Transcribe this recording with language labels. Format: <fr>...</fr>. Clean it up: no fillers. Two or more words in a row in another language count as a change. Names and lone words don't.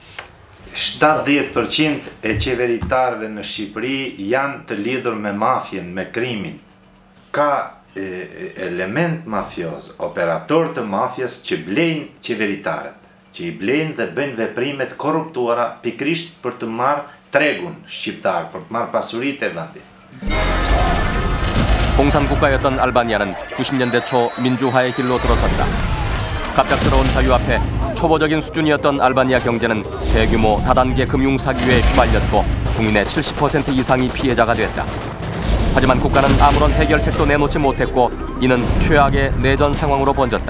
<sq>70% e qeveritarëve në Shqipëri janë të lidhur me mafjen, me krimin. Ka element mafioz, operator të mafjes që blejnë qeveritarët, që i blejnë dhe bëjnë veprimet korruptuara pikrisht për të marrë tregun shqiptar, për të marrë pasuritë e vendit.</sq> <ko>공산국가였던 알바니아는 90년대 초 민주화의 길로 들어섰다. 갑작스러운 자유 앞에 초보적인 수준이었던 알바니아 경제는 대규모 다단계 금융 사기에 휘말렸고 국민의 70% 이상이 피해자가 됐다. 하지만 국가는 아무런 해결책도 내놓지 못했고 이는 최악의 내전 상황으로 번졌다.</ko>